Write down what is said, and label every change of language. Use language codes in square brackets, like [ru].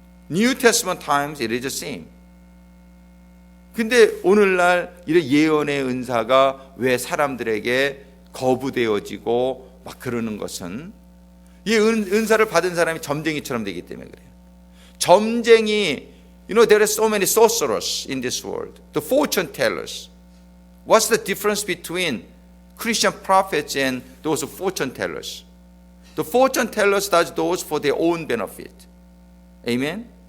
[en] New Testament times it is the same. [ko] 근데 오늘날 이런 예언의 은사가 왜 사람들에게 거부되어지고 막 그러는 것은 이 은사를 받은 사람이 점쟁이처럼 되기 때문에 그래요. [en] 점쟁이, you know, there are so many sorcerers in this world. The fortune tellers. What's the difference between Christian prophets and those fortune tellers? The fortune tellers does those for their own benefit. Amen?